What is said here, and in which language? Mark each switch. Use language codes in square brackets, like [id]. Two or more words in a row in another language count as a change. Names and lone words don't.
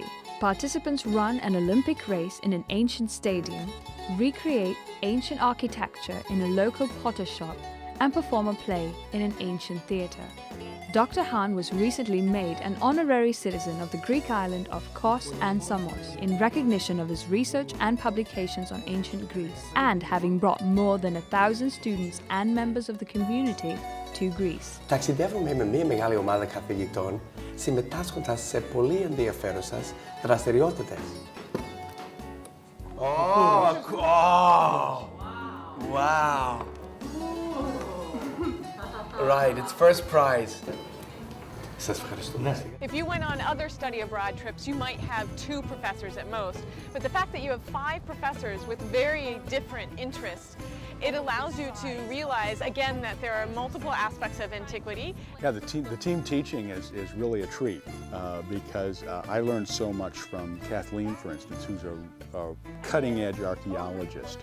[en] Participants run an Olympic race in an ancient stadium, recreate ancient architecture in a local potter shop, and perform a play in an ancient theatre. Dr. Hahn was recently made an honorary citizen of the Greek island of Kos and Samos in recognition of his research and publications on ancient Greece, and having brought more than 1,000 students and members of the community to Greece. [el] Ταξιδεύουμε με μια μεγάλη ομάδα καθηγητών, συμμετάσχοντας σε πολύ ενδιαφέρουσες δραστηριότητες. [en] Wow. Right, it's first prize. [el] Σας ευχαριστούμε. [en] If you went on other study abroad trips, you might have 2 professors at most. But the fact that you have 5 professors with very different interests, it allows you to realize, again, that there are multiple aspects of antiquity. Yeah, the team teaching is really a treat because I learned so much from Kathleen, for instance, who's a cutting-edge archaeologist.